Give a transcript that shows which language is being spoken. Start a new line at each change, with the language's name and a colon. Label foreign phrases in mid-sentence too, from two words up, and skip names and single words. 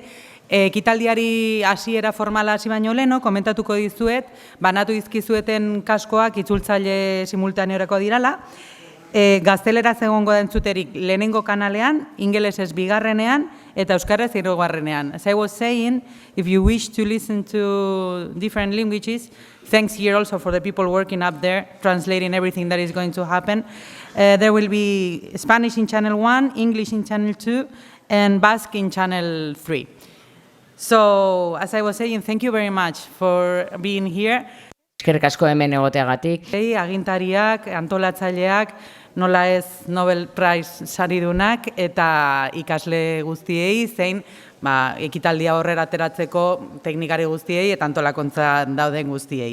Basque: Ekitaldiari hasiera formala hasi baino leno, komentatuko dizuet, banatu dizkizueten kaskoak itzultzaile simultaneorako dirala, gazteleraz egongo da entzuterik lehenengo kanalean, ingelesez bigarrenean, eta euskaraz hirugarrenean.
English: As I was saying, if you wish to listen to different languages, thanks here also for the people working up there, translating everything that is going to happen. There will be Spanish in channel 1, English in channel 2, and Basque in channel 3. So, as I was saying, thank you very much for being here.
Basque: Eskerrik asko hemen egoteagatik. Agintariak, antolatzaileak, nola ez Nobel Prize saridunak eta ikasle guztiei zein ekitaldia horrera ateratzeko teknikari guztiei eta antolakontza dauden guztiei.